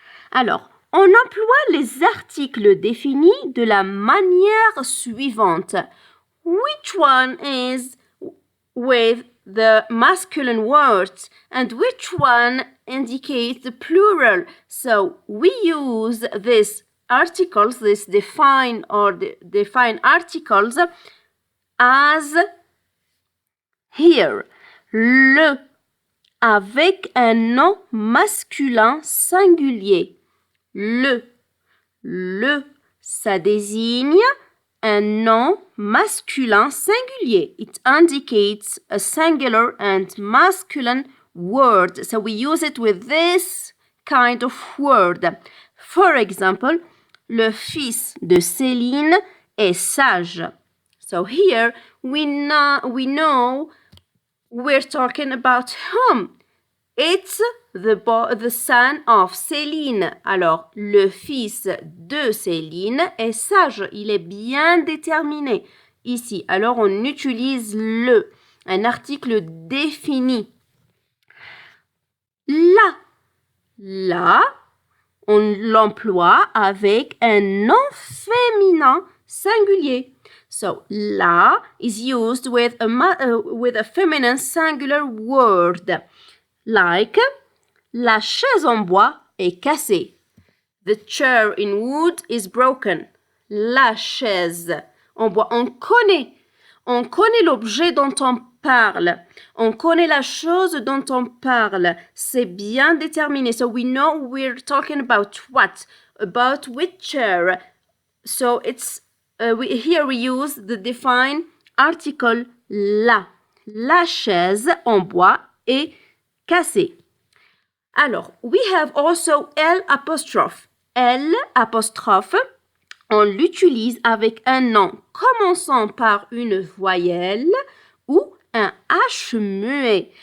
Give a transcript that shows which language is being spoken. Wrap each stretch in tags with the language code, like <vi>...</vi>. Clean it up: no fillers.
<fr>Alors, on emploie les articles définis de la manière suivante.</fr> <en>Which one is with the masculine words and which one indicates the plural? So we use these articles, these define articles as here.</en> <fr>Le avec un nom masculin singulier. Le, ça désigne un nom masculin singulier.</fr> <en>It indicates a singular and masculine word. So we use it with this kind of word. For example,</en> <fr>le fils de Céline est sage.</fr> <en>So here we know we're talking about whom. It's the son of Céline.</en> <fr>Alors, le fils de Céline est sage. Il est bien déterminé ici. Alors, on utilise le, un article défini. La, on l'emploie avec un nom féminin singulier.</fr> <en>So, la is used with a feminine singular word. Like,</en> <fr>la chaise en bois est cassée.</fr> <en>The chair in wood is broken.</en> <fr>La chaise en bois. On connaît l'objet dont on parle. On connaît la chose dont on parle. C'est bien déterminé.</fr> <en>So we know we're talking about what? About which chair. So it's here we use the define article la.</en> <fr>La chaise en bois est cassée. Alors,</fr> <en>we have also</en> <fr>l'apostrophe. L'apostrophe, on l'utilise avec un nom commençant par une voyelle ou un H muet.</fr>